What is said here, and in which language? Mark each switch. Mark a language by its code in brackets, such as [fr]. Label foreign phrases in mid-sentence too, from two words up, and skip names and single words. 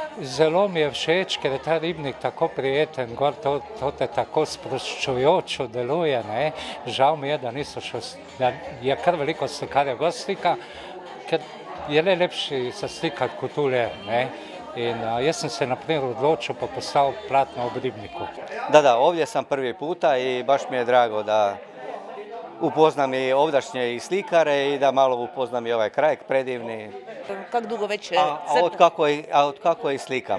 [sl] Zelo mi je všeč, ker je ta ribnik tako prijeten, gor to te tako sproščujoče deluje, ne. Žal mi je, da niso še, je kar veliko slikarjev gor slika, ker je le lepši se slikati kot tule, ne. In jaz [hr] sam se na primjer odločio pa postavio platno u Ribniku. Da, ovdje sam prvi puta i baš mi je drago da upoznam i ovdašnje i slikare i da malo upoznam i ovaj kraj predivni. Kako dugo već? Od kako i slikam.